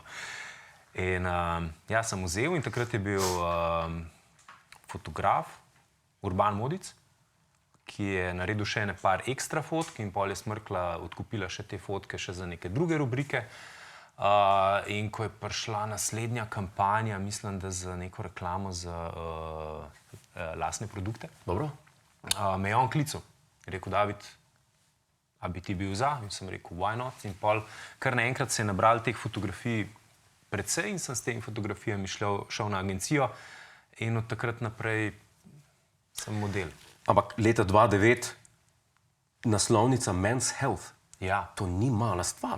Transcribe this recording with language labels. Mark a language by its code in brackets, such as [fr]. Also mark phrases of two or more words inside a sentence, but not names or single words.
[sl] In ja, sem vzel in takrat je bil fotograf Urban Modic, ki je naredil še ene par ekstra fotk in pol je Smrkla odkupila še te fotke še za neke druge rubrike. In ko je prišla naslednja kampanja, mislim, da za neko reklamo za lastne produkte, Dobro. Me je on klical. Je rekel, David, a bi ti bil za? In sem rekel, [en] why not? [sl] In pol kar naenkrat se je nabral teh fotografij precej in sem s temi fotografijami šel na agencijo in od takrat naprej Sem model. Ampak leta 2009 naslovnica Men's Health. Ja, To ni mala stvar.